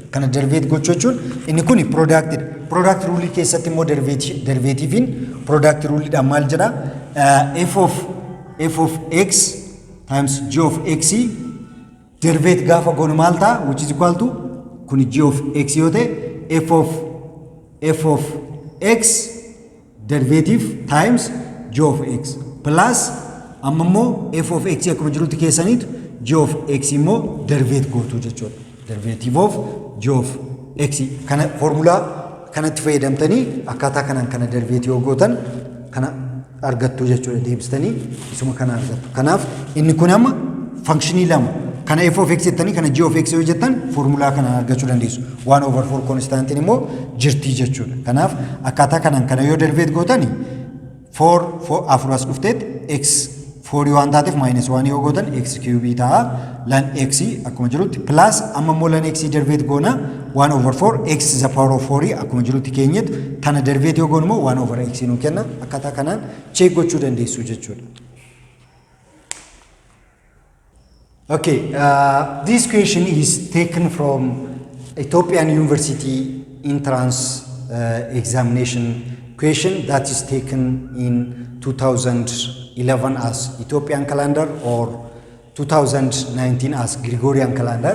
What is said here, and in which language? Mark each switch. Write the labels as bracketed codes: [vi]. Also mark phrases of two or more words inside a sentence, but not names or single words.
[om] Kana derivate gochuu jechuun inni kun product rule keessatti immoo derivativein product rule dhaan maal jedha? [en] f of x times g of x derivate [om] gaafa goonu maal ta'a? [en] Which is equal to kun g of x [om] yoo ta'e [en] f of x derivative times g of x plus [om] amma immoo [en] f of x [om] akkuma jirutti keessaniitu [en] g of x immoo derivate [om] gootu jechuudha. [en] Derivative of g of x [om] kana formula kanatti fayyadamtanii akkaataa kanaan kana derivate yoo gootan kana argattu jechuudha. Deebistanii isuma kana argattu. Kanaaf inni kun amma functionii lama kana [en] f of x [om] jettanii kana [en] g of x [om] yoo jettan formula kana argachuu dandeessu. [en] 1 over 4 constant [om] immoo jirti jechuudha. Kanaaf akkaataa kanaan kana yoo derivate gootani 4 afuras dhufteet [en] x 4 [om] waan taateef [en] minus 1 [om] yoo gootan [en] x cube [om] ta'a. Lan x akkuma jirutti plus amma immoo lan x derivate goona [en] 1 over 4 x the power of 4 [om] akkuma jirutti keenyet tana derivate yoo goonu immoo [en] 1 over x [om] nu kenna. Akkaataa kanaan check gochuu dandeessu jechuudha. [en] Okay, this question is taken from Ethiopian University entrance examination question that is taken in 2011 as Ethiopian calendar or 2019 as Gregorian calendar.